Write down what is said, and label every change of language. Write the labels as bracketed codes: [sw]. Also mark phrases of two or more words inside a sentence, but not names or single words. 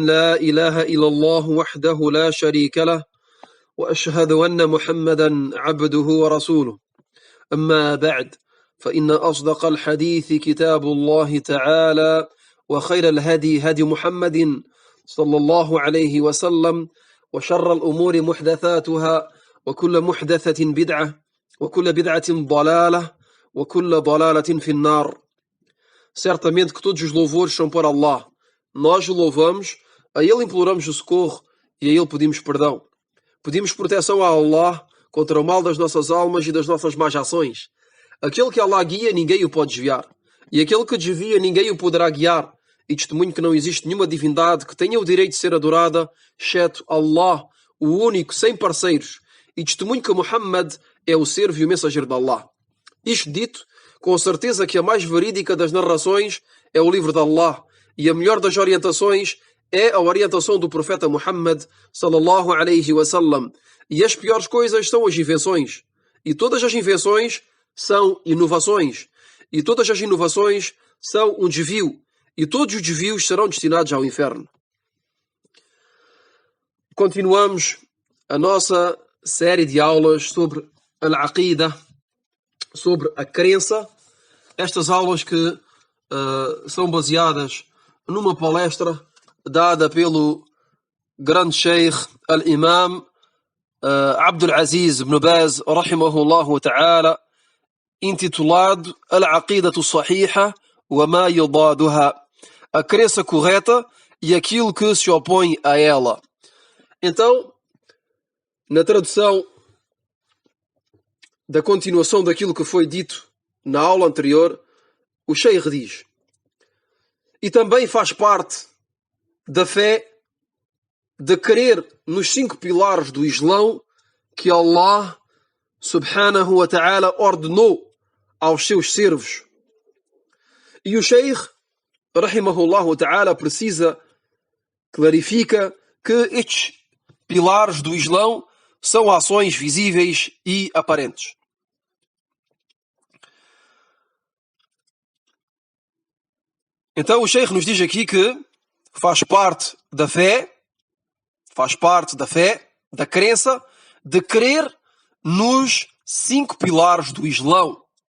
[ar] لا إله إلا الله وحده لا شريك له وأشهد أن محمدا عبده ورسوله أما بعد فإن أصدق الحديث كتاب الله تعالى وخير الهدي هدي محمد صلى الله عليه وسلم وشر الأمور محدثاتها وكل محدثة بدعة وكل بدعة ضلالة وكل ضلالة في النار. [pt] Certamente que todos os louvores são para Allah. Nós o louvamos, a Ele imploramos o socorro e a Ele pedimos perdão. Pedimos proteção a Allah contra o mal das nossas almas e das nossas más ações. Aquele que Allah guia, ninguém o pode desviar. E aquele que desvia, ninguém o poderá guiar. E testemunho que não existe nenhuma divindade que tenha o direito de ser adorada, exceto Allah, o único, sem parceiros. E testemunho que Muhammad é o servo e o mensageiro de Allah. Isto dito, com certeza que a mais verídica das narrações é o livro de Allah. E a melhor das orientações é a orientação do profeta Muhammad, [ar] صلى الله عليه وسلم. [pt] E as piores coisas são as invenções. E todas as invenções são inovações. E todas as inovações são um desvio. E todos os desvios serão destinados ao inferno. Continuamos a nossa série de aulas sobre al-aqida, sobre a crença. Estas aulas que são baseadas numa palestra dada pelo grande Sheikh al-Imam Abdul Aziz ibn Baz, [ar] رحمه الله تعالى, [pt] intitulado Al-Aqidatu Sahiha wa ma yudaduha, a crença correta e aquilo que se opõe a ela. Então, na tradução da continuação daquilo que foi dito na aula anterior, o Sheikh diz: e também faz parte da fé de crer nos 5 pilares do Islão que [ar] الله سبحانه وتعالى [pt] ordenou aos seus servos. E o Sheikh, [ar] رحمه الله تعالى, [pt] clarifica que estes pilares do Islão são ações visíveis e aparentes. Então o Sheikh nos diz aqui que faz parte da fé, da crença, de crer nos 5 pilares do Islão.